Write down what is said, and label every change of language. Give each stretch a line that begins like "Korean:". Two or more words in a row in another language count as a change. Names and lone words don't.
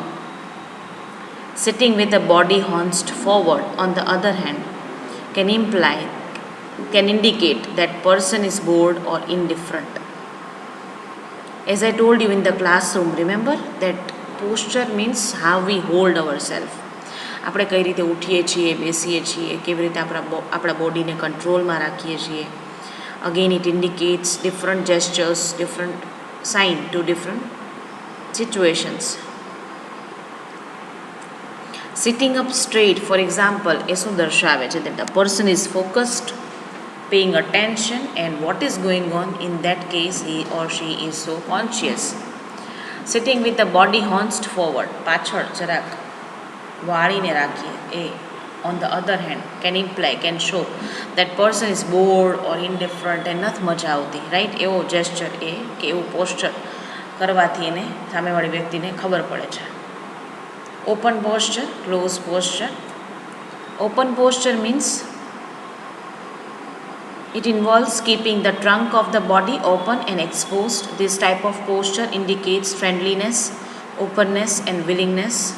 English: Sitting with the body hunched forward, on the other hand, can indicate that person is bored or indifferent. As I told you in the classroom, remember that posture means how we hold ourselves.
Gujarati: આપણે કઈ રીતે ઉઠીએ છીએ, બેસીએ છીએ, કેવી રીતે આપણા બોડીને કંટ્રોલમાં રાખીએ છીએ.
English: Again, it indicates different gestures, different sign to different situations. Sitting up straight, for example,
Gujarati: એ શું દર્શાવે છે?
English: That the person is focused, paying attention, and what is going on. In that case, he or she is so conscious. Sitting with the body hunched forward,
Gujarati: પાછળ જરાક વાળીને રાખીએ, એ
English: on the other hand can show that person is bored or indifferent and
Gujarati: નથી મજા આવતી,
English: રાઈટ?
Gujarati: એવો જેસ્ચર એ કે એવું પોસ્ચર કરવાથી એને સામેવાળી વ્યક્તિને ખબર પડે છે.
English: Open posture, closed posture. Open posture means it involves keeping the trunk of the body open and exposed. This type of posture indicates friendliness, openness, and willingness.